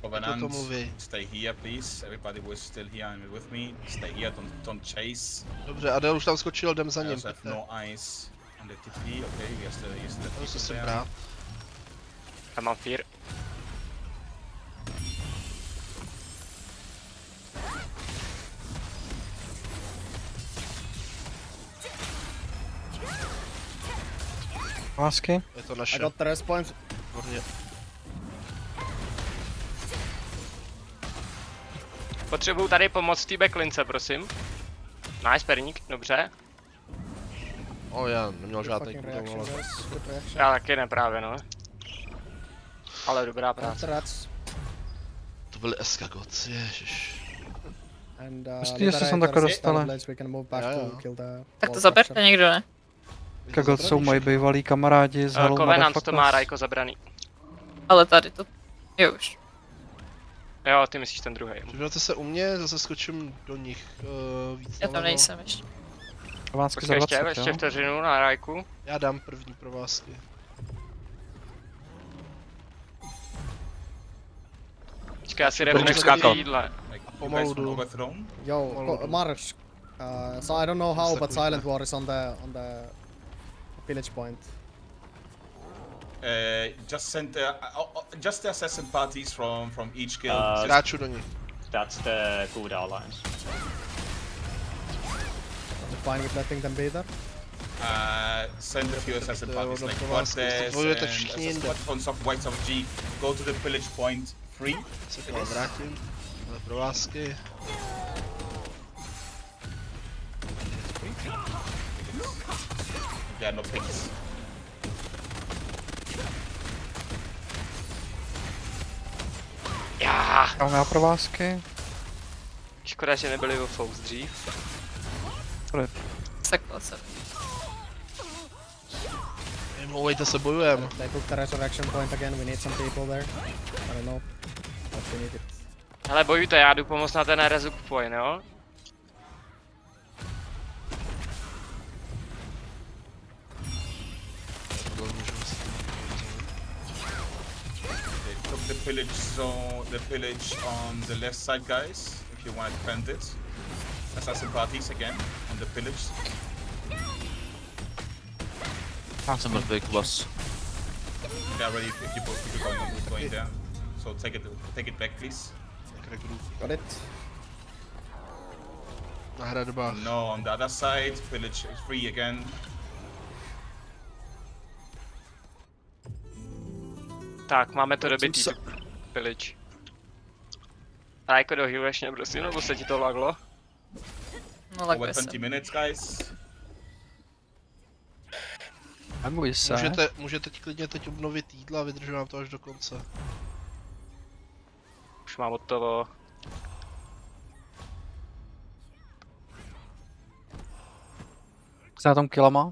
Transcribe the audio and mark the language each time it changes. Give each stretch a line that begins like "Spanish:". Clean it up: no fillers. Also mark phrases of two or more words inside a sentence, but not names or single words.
Czech: Pojď o Covenant, tom mluví.
English: stay here, please. Everybody who is still here and with me, stay here. Don't chase.
Czech: Dobře, Adel už tam skočil, jdem za
English: I
Czech: ním.
English: also have
Czech: pojďte.
English: no eyes on the TP. Okay, we are still
Czech: To
English: people
Czech: se sem
English: there.
Czech: brát. Já mám fear. Lásky. Je to
English: I
Czech: naše.
English: got the response.
Czech: Výborně. Potřebuju tady pomoc té backlince, prosím. Nice, perník, dobře. Já neměl žádný
English: Fucking cooldown, reaction,
Czech: ale...
English: guys. Good reaction.
Czech: Já taky ne právě, no. Ale dobrá
English: Got
Czech: práce.
English: the rats.
Czech: To byly eskagoci, ježiš.
English: And
Czech: Myslíš, že se sem takhle dostali?
English: we can move back
Czech: Jo.
English: to kill the
Czech: Tak
English: wall
Czech: to zaberte crusher. někdo, ne? Jako jsou moji bývalí kamarádi z Hello Covenant to má Motherfuckers. Rajko zabraný. Ale tady to... Jo už. Jo, ty myslíš ten druhý. Připravte se u mě, zase skočím do nich víc Já tam nalevo. nejsem ještě. Lásky za Počkej 20, ještě jo? vteřinu na Rajku. Já dám první provázky. Počkej, já si První repnu skákal. jídle.
English: Like, you
Czech: pomalu
English: guys
Czech: jdu.
English: overthrown. Yo,
Czech: Pomalu.
English: Marsh. So I don't know how, but
Czech: Stakuj.
English: Silent War is on the village point. Just send just the assassin parties from each guild. Skáču do nich. That's the cooldown lines. Are you fine with letting them be there? Send a few assassin parties like
Czech: Provázky,
English: Cortez
Czech: bojujete
English: and
Czech: všichni
English: assassin
Czech: jinde.
English: parties on Whites of G. Go to the village point free.
Czech: Se k vám vrátím. Ale provázky.
English: There are no pigs.
Czech: Já. Mám já provázky. Škoda, že nebyli o Fox dřív. Sekla jsem. Mluvejte se, bojujem.
English: They took the resurrection point again. We need some people there. I don't know, but we need it.
Czech: Hele, bojujte, já jdu pomoct na ten
English: resup point,
Czech: jo?
English: They took the pillage zone, the pillage on the left side, guys. If you want to defend it, assassin parties again on the pillage.
Czech: Já jsem mrtvý, Kubas.
English: They are ready if you going there. So take it back, please. Got it.
Czech: Na hradbách.
English: No, on the other side, pillage is free again.
Czech: Tak, máme to dobitý, pillage. A jako dohýluješ mě, prosím, nebo se ti to laglo? No tak
English: Over 20 minutes, guys.
Czech: Nebuj se. Můžete klidně teď obnovit jídla a vydržím vám to až do konce. Už mám od toho. Co na tom kilama?